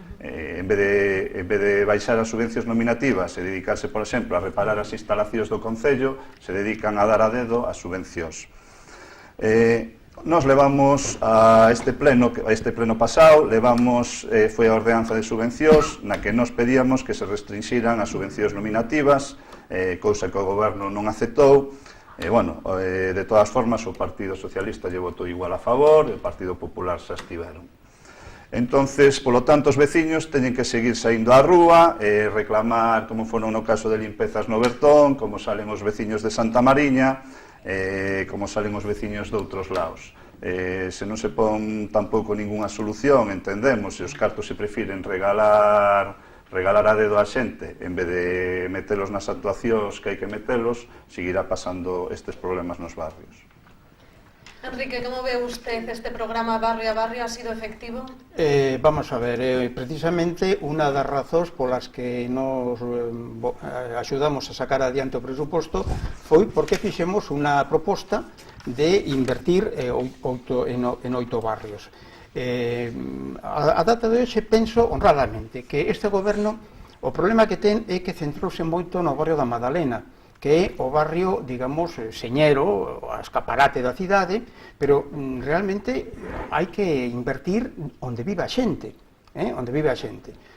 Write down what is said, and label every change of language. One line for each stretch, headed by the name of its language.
Galician: En vez de baixar as subvencións nominativas e dedicarse, por exemplo, a reparar as instalacións do Concello, se dedican a dar a dedo as subvencións. Nos levamos a este pleno pasado, foi a ordenanza de subvencións na que nos pedíamos que se restringiran as subvencións nominativas, cousa que o goberno non aceptou. De todas formas, o Partido Socialista lle votou igual a favor, e o Partido Popular xa estiveron. Entonces, polo tanto, os veciños teñen que seguir saindo á rúa e reclamar, como foron no caso de limpezas no Bertón, como salen os veciños de Santa Mariña, como salen os veciños de outros lados. Se non se pon tampouco ningunha solución, entendemos, se os cartos se prefiren regalar a dedo a xente, en vez de metelos nas actuacións que hai que metelos, seguirá pasando estes problemas nos barrios.
Spanish: Enrique, ¿cómo ve usted este programa Barrio a Barrio? ¿Ha sido efectivo?
Galician: Vamos a ver, precisamente unha das razóns polas que nos axudamos a sacar adiante o presuposto foi porque fixemos unha proposta de invertir en 8 barrios. A data de hoxe penso honradamente que este goberno, o problema que ten é que centrouse moito no barrio da Madalena, que é o barrio, digamos, señero, o escaparate da cidade, pero realmente hai que invertir onde vive a xente, onde vive a xente.